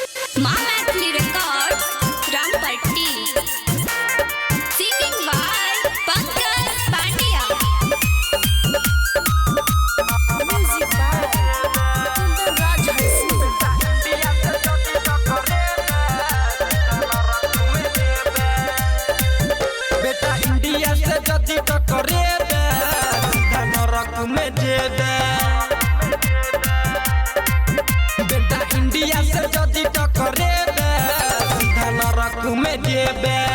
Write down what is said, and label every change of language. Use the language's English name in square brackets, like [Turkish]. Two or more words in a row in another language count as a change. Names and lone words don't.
[English] Mahatli Records, Rampatti. Singing by Pankaj Pandya. Music by Kundan Raj [Magahi] बेटा इंडिया से जदी टकरे बे सीधा नरक में जेबे। बेटा इंडिया से जदी टकरे बे सीधा नरक में जेबे।